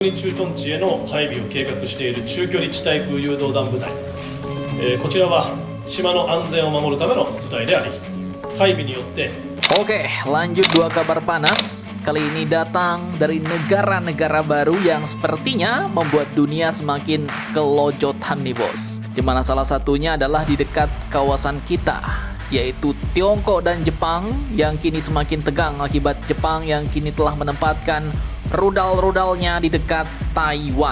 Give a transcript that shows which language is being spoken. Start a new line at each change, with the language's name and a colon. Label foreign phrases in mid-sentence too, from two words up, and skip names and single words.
Japanese: 駐屯地への配備を計画している中距離地対空誘導弾部隊、こちらは島の安全を守るための部隊であり、配備によって
Indonesian: Oke, lanjut dua kabar panas. Kali ini datang dari negara-negara baru yang sepertinya membuat dunia semakin kelojotan nih bos. Dimana salah satunya adalah di dekat kawasan kita, yaitu Tiongkok dan Jepang yang kini semakin tegang akibat Jepang yang kini telah menempatkan rudal-rudalnya di dekat Taiwan.